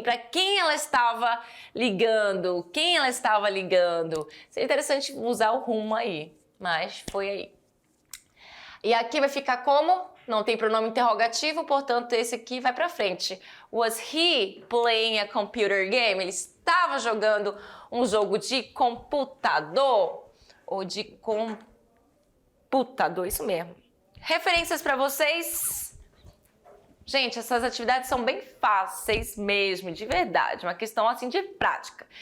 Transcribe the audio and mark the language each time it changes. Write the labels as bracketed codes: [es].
[pt] Para quem ela estava ligando? Quem ela estava ligando? Seria interessante usar o whom aí, mas foi aí. E aqui vai ficar como? Não tem pronome interrogativo, portanto esse aqui vai para frente. [en] Was he playing a computer game? [pt] Ele estava jogando um jogo de computador ou de computador, isso mesmo. Referências para vocês? Gente, essas atividades são bem fáceis mesmo, de verdade, uma questão assim de prática.